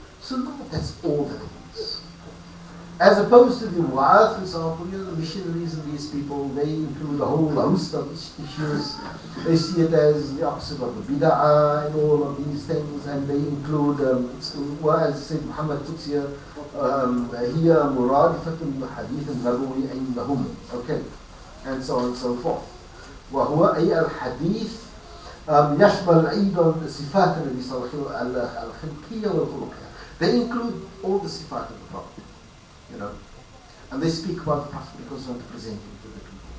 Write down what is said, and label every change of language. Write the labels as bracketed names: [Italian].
[English] Sunnah, that's all that it is. As opposed to the Mu'adh, for example, the missionaries and these people, they include a whole host of issues. They see it as the opposite of the bid'ah and all of these things, and they include, as Sayyid Muhammad puts here, [Arabic] هي مرادفة الحديث النبوي عندهم, [English] okay, and so on and so forth. [Arabic] وهو أي الحديث يشمل أيضا صفات النبي صلى الله عليه وسلم الخلقية والخلقية. [English] They include all the sifat of the Prophet. And they speak about the Prophet because they want to present him to the people.